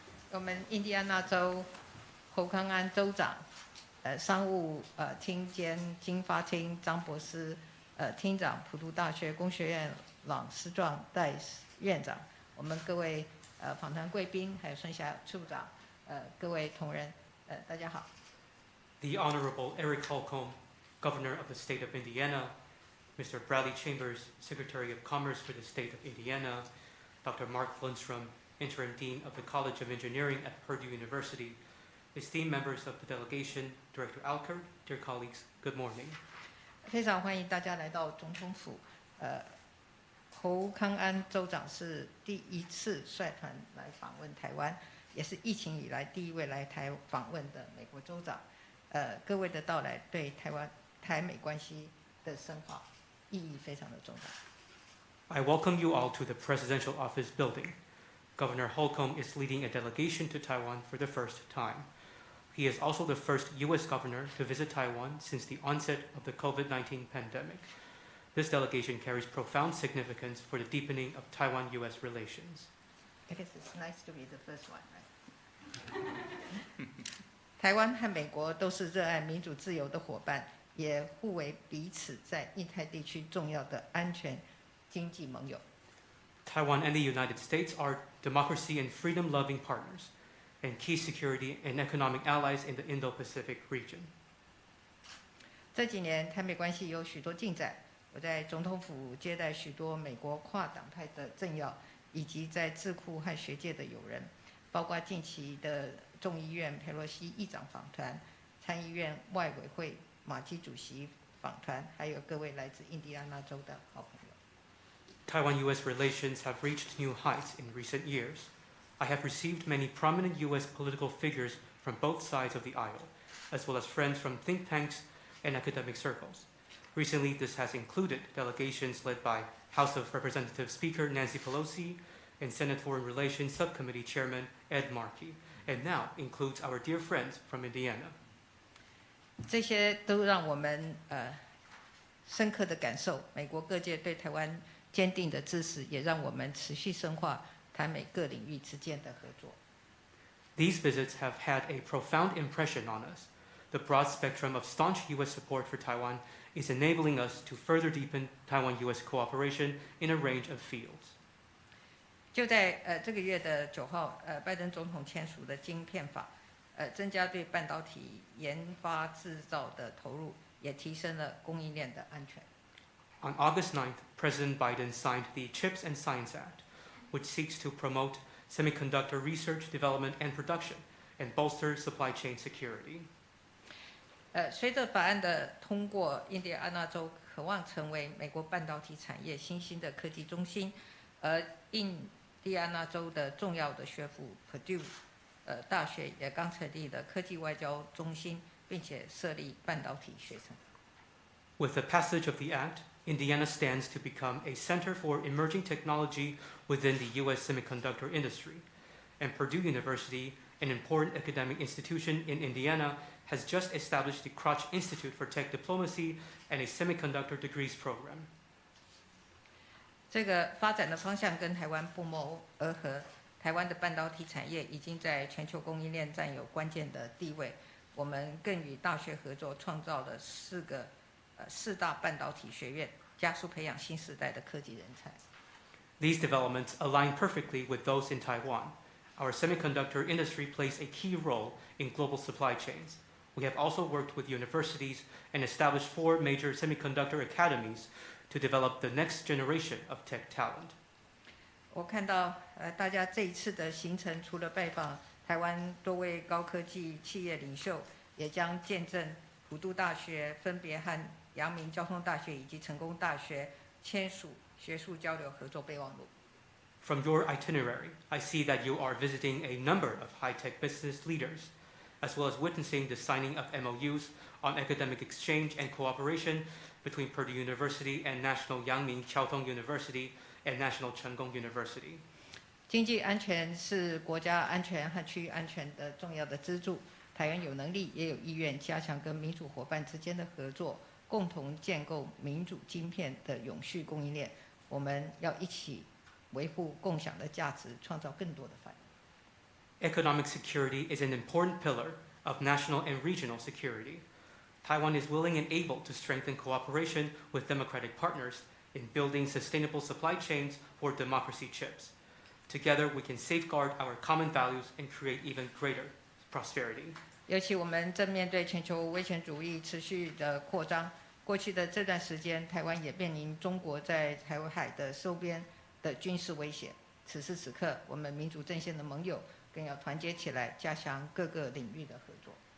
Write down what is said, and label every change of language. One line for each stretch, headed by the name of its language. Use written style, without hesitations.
Chinese: 我们印第安纳州侯康安州长，商务厅兼经发厅张博士，厅长普渡大学工学院朗思壮戴院长，我们各位访谈贵宾，还有孙霞处长，各位同仁，大家好。
English: The Honorable Eric Holcomb, Governor of the State of Indiana, Mr. Bradley Chambers, Secretary of Commerce for the State of Indiana, Dr. Mark Lundstrom, Interim Dean of the College of Engineering at Purdue University, esteemed members of the delegation, Director Alker, dear colleagues, good morning.
Chinese: 非常欢迎大家来到总统府。侯康安州长是第一次率团来访问台湾，也是疫情以来第一位来台访问的美国州长。各位的到来对台美关系的深化意义非常的重大。
English: I welcome you all to the Presidential Office building. Governor Holcomb is leading a delegation to Taiwan for the first time. He is also the first U.S. governor to visit Taiwan since the onset of the COVID-19 pandemic. This delegation carries profound significance for the deepening of Taiwan-U.S. relations. I guess it's nice to be the first one, right?
Chinese: 台湾和美国都是热爱民主自由的伙伴，也互为彼此在印太地区重要的安全经济盟友。
English: Taiwan and the United States are democracy and freedom-loving partners, and key security and economic allies in the Indo-Pacific region.
Chinese: 这几年台美关系有许多进展，我在总统府接待许多美国跨党派的政要，以及在智库和学界的友人，包括近期的众议院佩洛西议长访团、参议院外委会马基主席访团，还有各位来自印第安纳州的好朋友。
English: Taiwan-U.S. relations have reached new heights in recent years. I have received many prominent U.S. political figures from both sides of the aisle, as well as friends from think tanks and academic circles. Recently, this has included delegations led by House of Representatives Speaker Nancy Pelosi and Senate Foreign Relations Subcommittee Chairman Ed Markey, and now includes our dear friends from Indiana.
Chinese: 这些都让我们深刻的感受美国各界对台湾坚定的支持，也让我们持续深化台美各领域之间的合作。
English: These visits have had a profound impression on us. The broad spectrum of staunch U.S. support for Taiwan is enabling us to further deepen Taiwan-U.S. cooperation in a range of fields.
Chinese: 就在这个月的9号，拜登总统签署的晶片法，增加对半导体研发制造的投入，也提升了供应链的安全。
English: On August 9th, President Biden signed the CHIPS and Science Act, which seeks to promote semiconductor research, development, and production, and bolster supply chain security.
Chinese: 随着法案的通过，印第安纳州渴望成为美国半导体产业新兴的科技中心，而印第安纳州的重要的学府 Purdue 大学也刚成立了科技外交中心，并且设立半导体学程。
English: With the passage of the act, Indiana stands to become a center for emerging technology within the U.S. semiconductor industry, and Purdue University, an important academic institution in Indiana, has just established the Crotch Institute for Tech Diplomacy and a semiconductor degrees program.
Chinese: 这个发展的方向跟台湾不谋而合。台湾的半导体产业已经在全球供应链占有关键的地位。我们更与大学合作，创造了四大半导体学院，加速培养新时代的科技人才。
English: These developments align perfectly with those in Taiwan. Our semiconductor industry plays a key role in global supply chains. We have also worked with universities and established 4 major semiconductor academies to develop the next generation of tech talent.
Chinese: 我看到大家这一次的行程，除了拜访台湾多位高科技企业领袖，也将见证普渡大学分别和阳明交通大学以及成功大学签署学术交流合作备忘录。
English: From your itinerary, I see that you are visiting a number of high-tech business leaders, as well as witnessing the signing of MOUs on academic exchange and cooperation between Purdue University and National Yangming Chiaotong University and National Chengkong University.
Chinese: 经济安全是国家安全和区域安全的重要的支柱。台湾有能力也有意愿加强跟民主伙伴之间的合作，共同建构民主晶片的永续供应链。我们要一起维护共享的价值，创造更多的繁荣。
English: Economic security is an important pillar of national and regional security. Taiwan is willing and able to strengthen cooperation with democratic partners in building sustainable supply chains for democracy chips. Together, we can safeguard our common values and create even greater prosperity.
Chinese: 尤其我们正面对全球威权主义持续的扩张，过去的这段时间，台湾也面临中国在台湾海的周边的军事威胁。此时此刻，我们民主阵线的盟友更要团结起来，加强各个领域的合作。